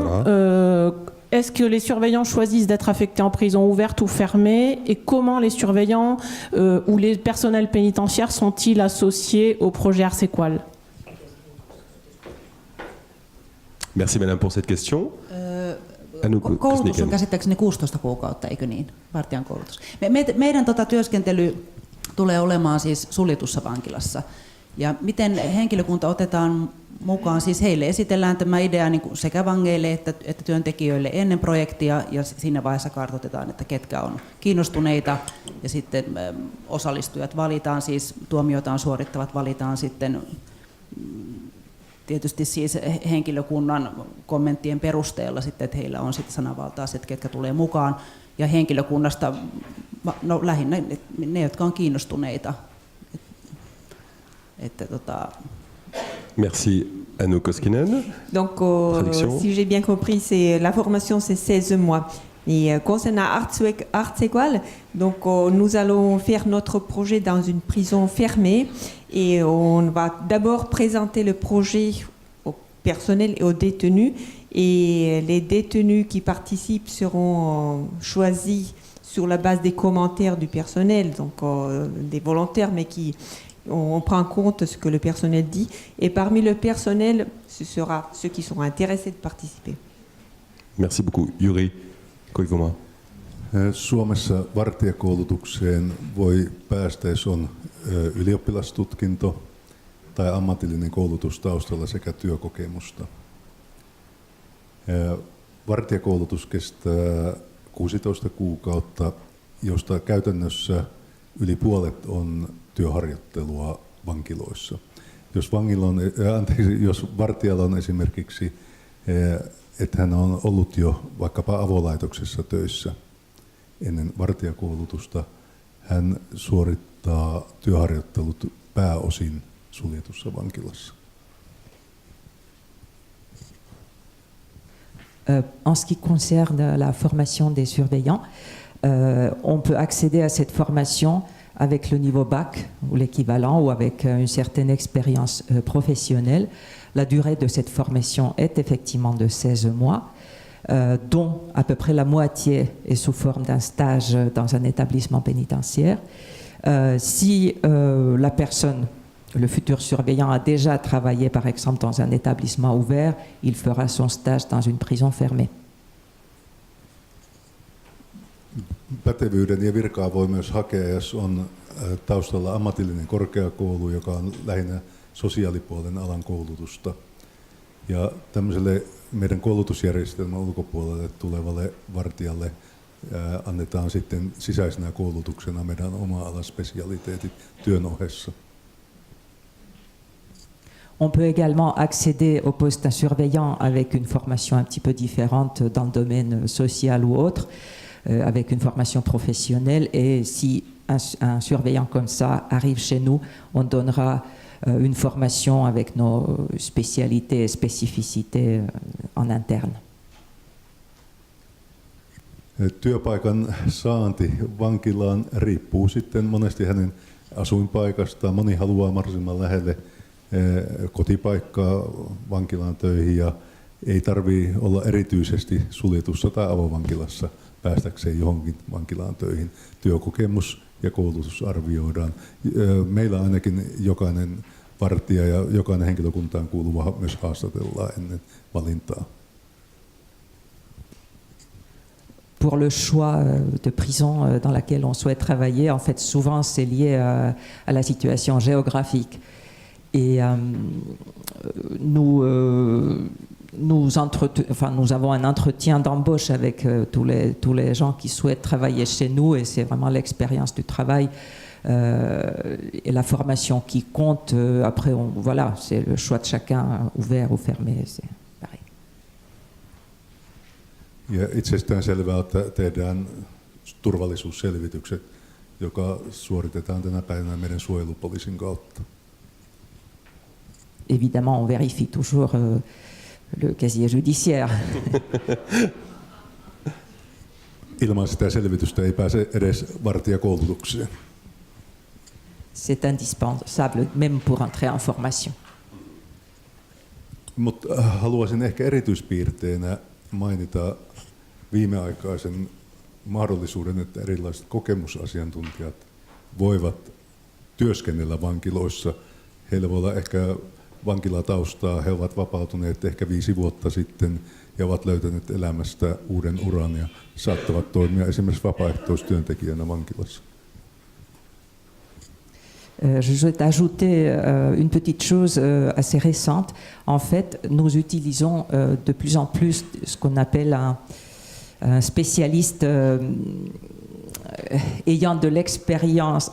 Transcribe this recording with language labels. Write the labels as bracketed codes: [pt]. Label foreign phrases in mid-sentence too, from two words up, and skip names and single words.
[fr] voilà. Est-ce que les surveillants choisissent d'être affectés en prison ouverte ou fermée? Et comment les surveillants ou les personnels pénitentiaires sont-ils associés au projet Arsequal? Merci madame pour cette question. [fi] Koulutus on käsittääkseni 16 kuukautta, eikö niin? Vartijan koulutus. Meidän työskentely tulee olemaan siis suljetussa vankilassa. Ja miten henkilökunta otetaan mukaan, siis heille esitellään tämä idea niin kuin sekä vangeille että työntekijöille ennen projektia, ja siinä vaiheessa kartoitetaan, että ketkä on kiinnostuneita, ja sitten osallistujat valitaan, siis tuomioitaan suorittavat valitaan sitten tietysti siis henkilökunnan kommenttien perusteella sitten, että heillä on sitten sananvaltaa, että ketkä tulee mukaan, ja henkilökunnasta no lähinnä ne, jotka on kiinnostuneita. [fr] Merci Anu Koskinen. Donc, si j'ai bien compris, la formation c'est 16 mois. Et concernant Arsequal, donc nous allons faire notre projet dans une prison fermée et on va d'abord présenter le projet au personnel et aux détenus, et les détenus qui participent seront choisis sur la base des commentaires du personnel, donc des volontaires, mais on prend en compte ce que le personnel dit, et parmi le personnel, ce sera ceux qui seront intéressés de participer. Merci beaucoup. Juri Koivuma. [fi] Suomessa vartijakoulutukseen voi päästä, jos on ylioppilastutkinto tai ammatillinen koulutus taustalla sekä työkokemusta. Vartijakoulutus kestää 16 kuukautta, josta käytännössä yli puolet on työharjoittelua vankiloissa. Jos vartijalla on esimerkiksi, että hän on ollut jo vaikkapa avolaitoksessa töissä ennen vartijakoulutusta, hän suorittaa työharjoittelut pääosin suljetussa vankilassa. [fr] En ce qui concerne la formation des surveillants, on peut accéder à cette formation avec le niveau bac ou l'équivalent, ou avec une certaine expérience professionnelle. La durée de cette formation est effectivement de 16 mois, dont à peu près la moitié est sous forme d'un stage dans un établissement pénitentiaire. Si la personne, le futur surveillant, a déjà travaillé par exemple dans un établissement ouvert, il fera son stage dans une prison fermée. [fi] Pätevyyden ja virkaa voi myös hakea, jos on taustalla ammatillinen korkeakoulu, joka on lähinnä sosiaalipuolen alan koulutusta. Ja tämmöiselle meidän koulutusjärjestelmän ulkopuolelle tulevalle vartijalle annetaan sitten sisäisenä koulutuksena meidän oma-alaspesialiteetit työn ohessa. [fr] On peut également accéder au poste d'un surveillant avec une formation un petit peu différente dans le domaine social ou autre, avec une formation professionnelle. Et si un surveillant comme ça arrive chez nous, on donnera une formation avec nos spécialités et spécificités en interne. [fi] Työpaikan saanti vankilaan riippuu sitten monesti hänen asuinpaikastaan. Moni haluaa mahdollisimman lähelle kotipaikkaa vankilaan töihin ja ei tarvitse olla erityisesti suljetussa tai avovankilassa päästäkseen johonkin vankilaan töihin. Työkokemus ja koulutus arvioidaan. Meillä ainakin jokainen vartija ja jokainen henkilökuntaan kuuluva myös haastatellaan ennen valintaa. [fr] Pour le choix de prison dans laquelle on souhaite travailler, en fait, souvent c'est lié à la situation géographique. Et nous avons un entretien d'embauche avec tous les gens qui souhaitent travailler chez nous, et c'est vraiment l'expérience du travail et la formation qui compte. Après, voilà, c'est le choix de chacun, ouvert ou fermé, c'est pareil. [fi] Ja itsestään selvää, että tehdään turvallisuusselvitykset, joka suoritetaan tänä päivänä meidän suojelupoliisin kautta. [fr] Évidemment, on vérifie toujours le casier judiciaire. [fi] Ilman sitä selvitystä ei pääse edes vartijakoulutukseen. [fr] C'est indispensable, même pour entrer en formation. [fi] Mutta haluaisin ehkä erityispiirteenä mainita viimeaikaisen mahdollisuuden, että erilaiset kokemusasiantuntijat voivat työskennellä vankiloissa. Heillä voi olla ehkä vankilataustaa, he ovat vapautuneet ehkä 5 vuotta sitten ja ovat löytäneet elämästä uuden uran ja saattavat toimia esimerkiksi vapaaehtoistyöntekijänä vankilassa. [fr] Je souhaite ajouter une petite chose assez récente. En fait, nous utilisons de plus en plus ce qu'on appelle un spécialiste ayant de l'expérience.